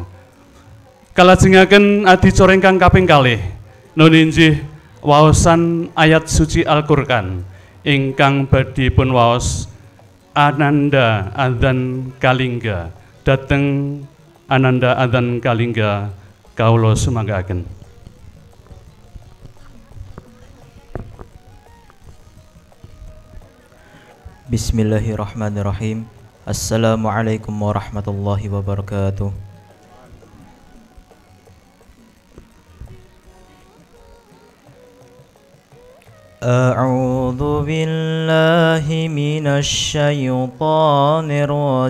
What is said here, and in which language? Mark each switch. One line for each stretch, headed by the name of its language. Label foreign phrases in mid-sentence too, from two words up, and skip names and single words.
Javanese: Kalajengaken adicara ingkang kaping kalih nuninjih waosan ayat suci Al-Qur'an ingkang badhe pun waos Ananda Adzan Kalingga. Dhateng Ananda Adzan Kalingga kawula sumanggaken.
Arabic: Bismillahirrahmanirrahim. السلام عليكم ورحمة الله وبركاته. أعوذ بالله من الشيطان الرجيم.